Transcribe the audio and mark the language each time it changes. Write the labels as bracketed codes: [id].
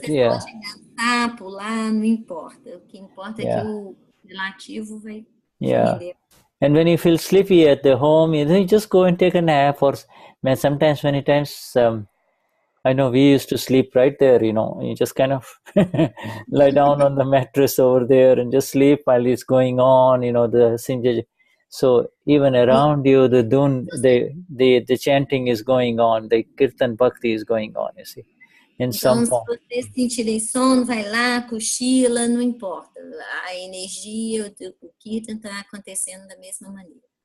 [pt] vocês podem dançar, pular, não importa. O que importa é que o relativo vai render. [en] And when you feel sleepy at the home, you just go and take a nap. Or sometimes, many times, I know we used to sleep right there. You just kind of lie down on the mattress over there and just sleep while it's going on. The Sinjaj. So even around you, the chanting is going on, the kirtan bhakti is going on. You see. [pt] Então, se vocês sentirem sono, vai lá, cochila, não importa. A energia, o kirtan está acontecendo da mesma maneira.